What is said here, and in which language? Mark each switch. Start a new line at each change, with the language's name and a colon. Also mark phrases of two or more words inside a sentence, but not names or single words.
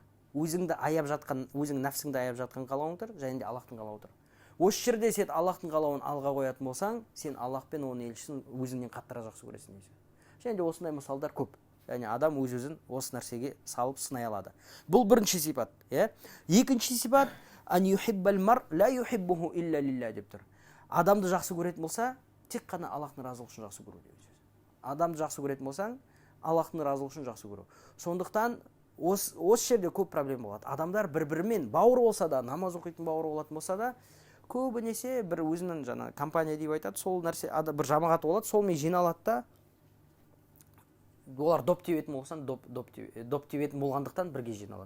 Kazakh: Өзіңді аяп жатқан, өзің нәпсіңді аяп жатқан қалауың тұр, және де Аллахтың қалауы тұр. Осы жерде сен Аллахтың қалауын алға қоятын болсаң, сен Аллах пен оның елшісін өзіңнен қаттырақ жақсы көресің. Және де осындай мысалдар көп. Яғни адам өз-өзін осы нәрсеге салып сынай алады. Бұл бірінші сипат. Екінші сипат:
Arabic: أن يحب المرء لا يحبه إلا لله деп тұр.
Kazakh: Адамды жақсы көретін болса, тек қана Аллахтың разылығы үшін жақсы көру деген сөз. Адамды жақсы көретін болсаң, Аллахтың разылығы үшін жақсы көру. Сондықтан осы жерде көп проблема болады. Адамдар бір-бірімен бауыр болса да, намаз оқитын бауыр болатын болса да, көбінесе бір өзінің жаңа компания деп айтады, сол нәрсе бір жамағат болады, солмен жиналады да, олар доп тебетін болсаң, доп тебетін болғандықтан бірге жиналады.